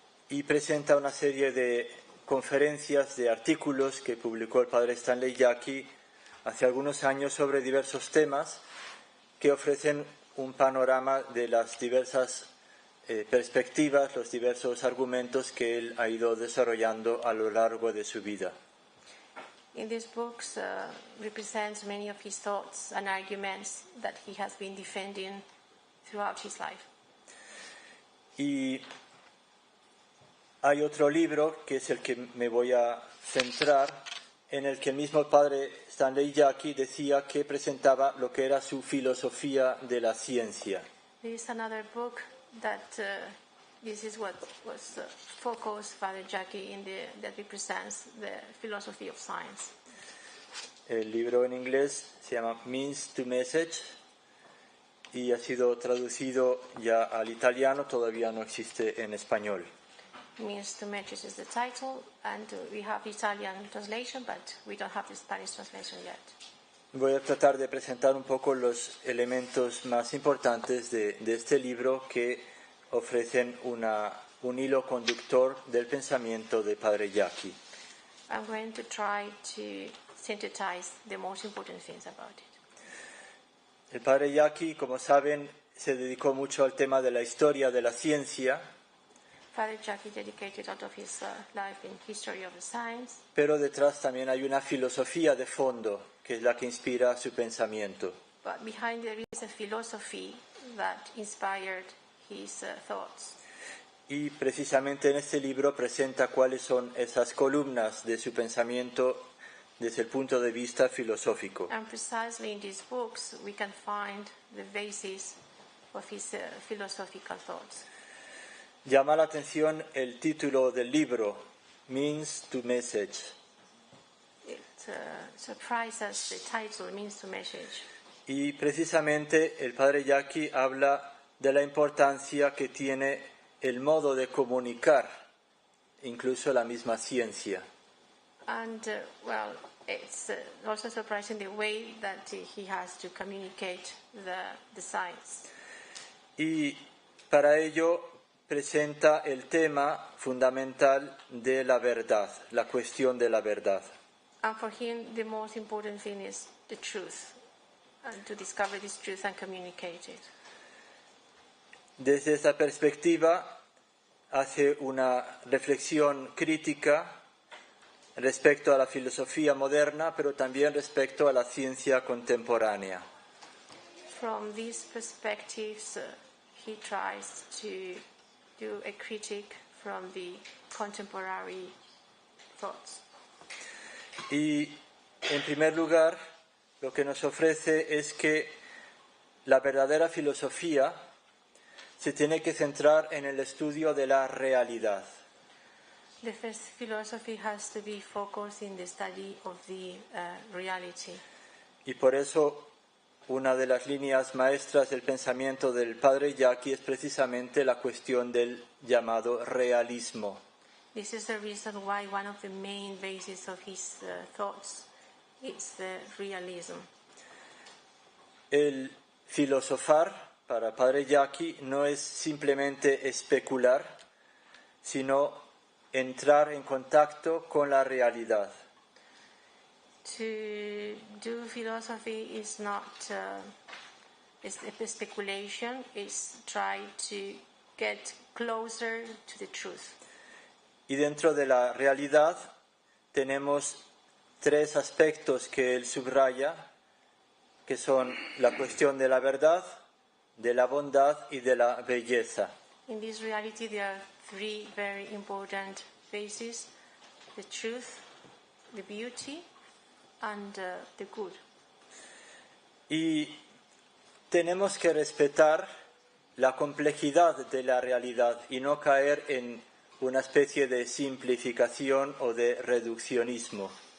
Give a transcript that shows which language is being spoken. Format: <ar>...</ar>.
<es>Y presenta una serie de conferencias, de artículos que publicó el padre Stanley Jaki hace algunos años sobre diversos temas que ofrecen un panorama de las diversas perspectivas, los diversos argumentos que él ha ido desarrollando a lo largo de su vida.</es> <en>In these books represents many of his thoughts and arguments that he has been defending throughout his life.</en> <es>Y hay otro libro, que es el que me voy a centrar, en el que el mismo padre Stanley Jaki decía que presentaba lo que era su filosofía de la ciencia.</es> <en>There is another book that this is what was focused Father Jaki that represents the philosophy of science.</en> <es>El libro en inglés se llama Means to Message y ha sido traducido ya al italiano, todavía no existe en español.</es> <en>Means to Message is the title, and we have Italian translation, but we don't have the Spanish translation yet.</en> <es>Voy a tratar de presentar un poco los elementos más importantes de este libro que ofrecen un hilo conductor del pensamiento de Padre Jaki.</es> <en>I'm going to try to synthesize the most important things about it.</en> <es>El Padre Jaki, como saben, se dedicó mucho al tema de la historia de la ciencia,</es> <en>Father Jaki dedicated out of his life in history of the science.</en> <es>pero detrás también hay una filosofía de fondo que es la que inspira su pensamiento.</es> <en>But behind there is a philosophy that inspired his thoughts.</en> <es>Y precisamente en este libro presenta cuáles son esas columnas de su pensamiento desde el punto de vista filosófico.</es> <en>And precisely in these books we can find the basis of his philosophical thoughts.</en> <es>Llama la atención el título del libro, Means to Message.</es> <en>It surprises the title, Means to Message.</en> <es>Y precisamente el Padre Jaki habla de la importancia que tiene el modo de comunicar, incluso la misma ciencia.</es> <en>And, it's also surprising the way that he has to communicate the science.</en> <es>Y para ello presenta el tema fundamental de la verdad, la cuestión de la verdad.</es> <en>And for him, the most important thing is the truth, and to discover this truth and communicate it.</en> <es>Desde esa perspectiva hace una reflexión crítica respecto a la filosofía moderna, pero también respecto a la ciencia contemporánea.</es> <en>From these perspectives, he tries to do a critique from the contemporary thoughts.</en> <es>Y en primer lugar, lo que nos ofrece es que la verdadera filosofía se tiene que centrar en el estudio de la realidad.</es> <en>The first philosophy has to be focused in the study of the reality.</en> <es>Y por eso una de las líneas maestras del pensamiento del Padre Jaki es precisamente la cuestión del llamado realismo.</es> <en>This is the reason why one of the main bases of his thoughts is the realism.</en> <es>El filosofar para Padre Jaki no es simplemente especular, sino entrar en contacto con la realidad.</es> <en>To do philosophy is not is a speculation, it's try to get closer to the truth.</en> <es>Y dentro de la realidad tenemos tres aspectos que él subraya, que son la cuestión de la verdad, de la bondad y de la belleza.</es> <en>In this reality there are three very important bases: the truth, the beauty, and the good.</en> <es>Y tenemos que respetar la complejidad de la realidad y no caer en una especie de simplificación o de reduccionismo.</es>